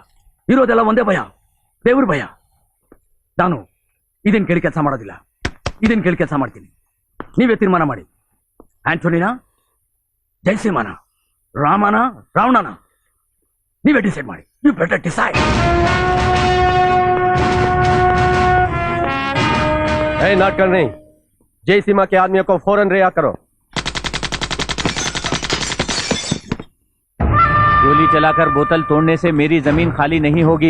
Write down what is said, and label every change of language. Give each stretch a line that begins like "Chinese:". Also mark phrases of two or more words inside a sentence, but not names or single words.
Kannada: ಇರೋದೆಲ್ಲ ಒಂದೇ ಭಯ, ದೇವ್ರ ಭಯ. ನಾನು ಇದೇನು ಕೇಳಿ ಕೆಲಸ ಮಾಡೋದಿಲ್ಲ, ಇದೇನು ಕೇಳಿ ಕೆಲಸ ಮಾಡ್ತೀನಿ. ನೀವೇ ತೀರ್ಮಾನ ಮಾಡಿ, ಆಂಟೋನಿನ, ಜಯಸಿಂಹನ, ರಾಮನ, ರಾವಣನ, ನೀವೇ ಡಿಸೈಡ್ ಮಾಡಿ.
English: You better decide.
Hindi: नाट कर नहीं, जय सीमा के आदमियों को फौरन रिहा करो. गोली चलाकर बोतल तोड़ने से मेरी जमीन खाली नहीं होगी.